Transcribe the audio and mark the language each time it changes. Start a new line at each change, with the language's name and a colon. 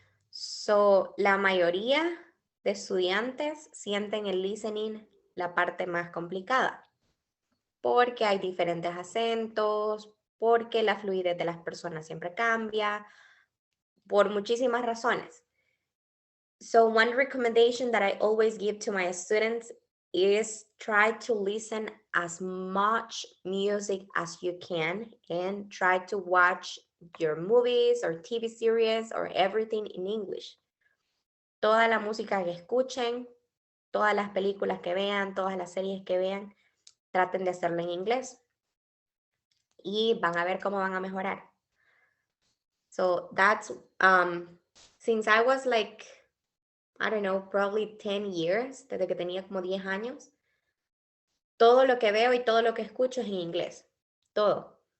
Spanish: So, la mayoría de estudiantes sienten el listening la parte más complicada, porque hay diferentes acentos, porque la fluidez de las personas siempre cambia, por muchísimas razones.
English: So one recommendation that I always give to my students is try to listen as much music as you can and try to watch your movies or TV series or everything in English.
Spanish: Toda la música que escuchen, todas las películas que vean, todas las series que vean, traten de hacerlo en inglés y van a ver cómo van a mejorar.
English: So that's, since I was like, I don't know, probably 10 years,
Spanish: desde que tenía como 10 años, todo lo que veo y todo lo que escucho es en inglés, todo.